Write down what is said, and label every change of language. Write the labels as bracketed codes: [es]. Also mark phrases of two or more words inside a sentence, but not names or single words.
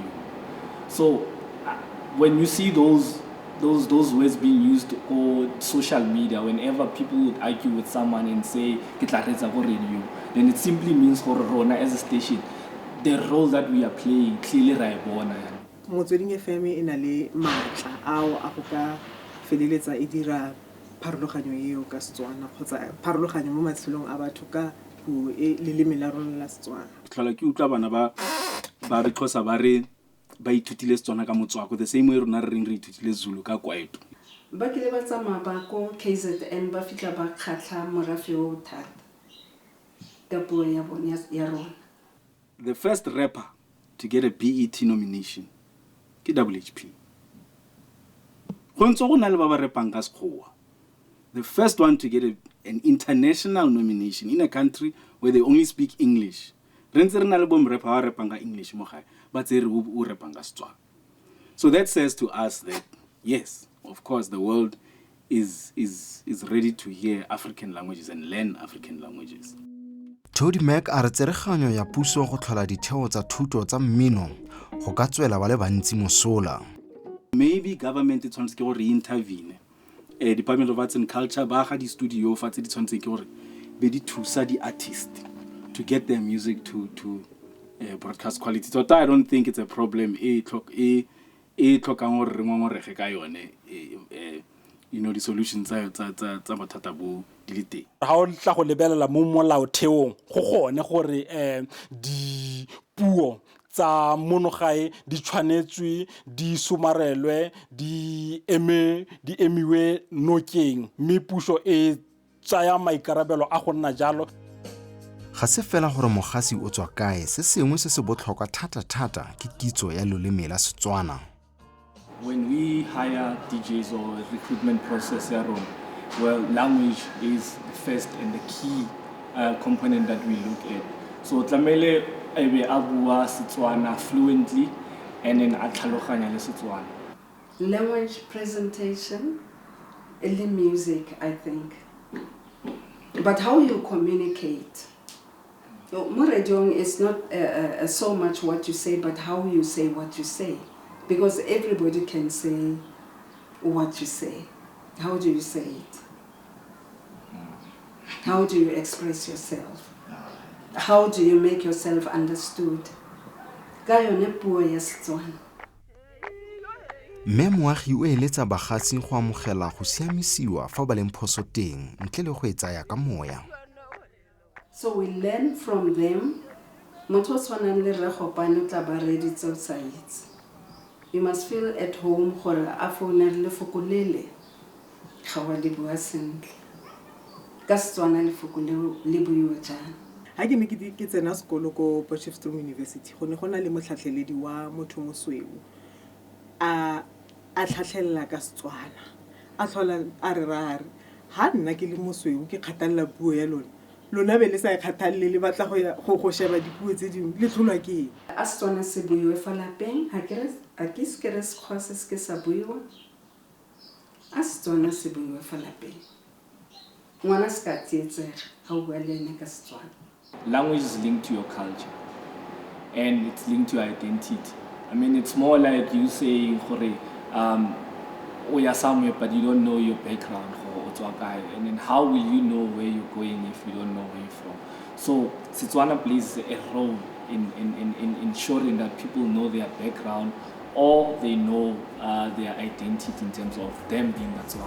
[en] So when you see those words being used on social media, whenever people would argue with someone and say radio, then it simply means for Rona as a station, the role that we are playing clearly right bona. [tn] Motsweding FM ina le matla ao a go ka feleletsa e dira pharologanyo eo ka Setswana kgotsa pharologanyo mo matshelong a batho ka puo e leleme la rona la Setswana. Tlhola ke utlwa bana ba re Xhosa ba re ba ithutile Setswana ka Motswako [en] the same way [tn] rona re ithutile Zulu ka kwaito. Ba kile ba tsamaya ba ko KZN ba fitla ba khatla morafe o thata ka puo ya bona ya rona. [en] The first rapper to get a BET nomination ke WHP. [tn] Go ntse go na le ba ba repang ka Sekgowa. [en] The first one to get an international nomination in a country where they only speak English. [tn] Rentse re na le bom rapper wa repang ka English mo gae, ba tse re o repang ka Setswana. [en] So that says to us that yes, of course the world is ready to hear African languages and learn African languages. [tn] Tody Mac a re tsereganyo ya puso go tlhola ditheo tsa thuto tsa mmino go ka tswela ba le bantsi mosola. [en] Maybe government [tn] e tshwanetse ke go re-intervene. Department of Arts and Culture ba ga di-studio fa tse di tshwanetse ke gore be di thusa di-artist [en] to get their music to broadcast quality. So I don't think it's a problem. [tn] Tlhokang gore re ngongorege ka yone. [en] The solutions [tn] tsa mathata bo di le teng. Ha o tla go lebelela mo molaotheong go gone gore di puo tsa monogae di tshwanetswe di somarelwe di emiwe nokeng mme puso e tsaya maikarabelo a go nna jalo. Ga se fela gore mogasi o tswa kae, se sengwe se se botlhokwa thata ke kitso ya loleme la Setswana. [en] When we hire DJs or recruitment process, well, language is the first and the key component that we look at. [tn] So tlamele ebe a bua Setswana [en] fluently and then [tn] a tlhaloganya le Setswana. [en] Language presentation, early music, I think. But how you communicate. [tn] Mo radiong [en] is not so much what you say, but how you say what you say. Because everybody can say what you say. How do you say it? How do you express yourself? How do you make yourself understood? [tn] Ka yone puo ya Setswana. Mme moagi o eletsa bagatsi go amogela go siamisiwa fa ba leng phoso teng ntle le go e tsaya ka moya. [en] So we learn from them. [tn] Motho o tshwanang le re gopane o tla ba ready tseo tsa itse. [en] You must feel at home [tn] gore a founela lefoko lele ga wa di bua sentle. Ka Setswana lefoko le buiwa jang. Ha ke ne ke tsena sekolo ko Potchefstroom University go ne go na le motlhatlheledi wa motho mosweu a tlhatlhella ka Setswana a tlhola a re ha nna ke le mosweu ke kgatalla puo ya lona be le sa kgathalle le batla go sheba dipuo tse dingwe le tlholwa ke a Setswana se buiwe fa lapeng ha ke se re se khwase se ke sa buiwa a Setswana se buiwe fa lapeng ngwana se ka tsietsega ha o bua le ene ka Setswana. [en] Language is linked to your culture and it's linked to your identity. I mean, it's more like you saying, you're somewhere, but you don't know your background, and then how will you know where you're going if you don't know where you're from? So, Setswana plays a role in ensuring that people know their background or they know their identity in terms of them being Motswako.